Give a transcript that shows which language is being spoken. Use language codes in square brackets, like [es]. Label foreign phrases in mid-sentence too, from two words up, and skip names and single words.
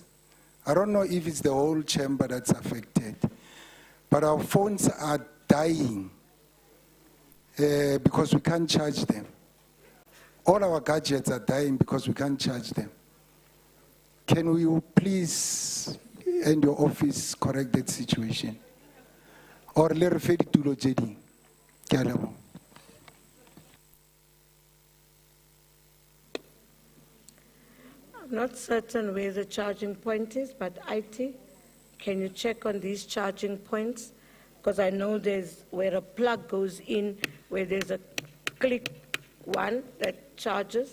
[en] I don't know if it's the whole chamber that's affected, but our phones are dying because we can't charge them. All our gadgets are dying because we can't charge them. Can you please, and your office, correct that situation? [st] Or le re fe ditulo tse ding? Ke a leboha. [en] I'm not certain where the charging point is, but IT, can you check on these charging points? Because I know there's where a plug goes in, where there's a click one that charges.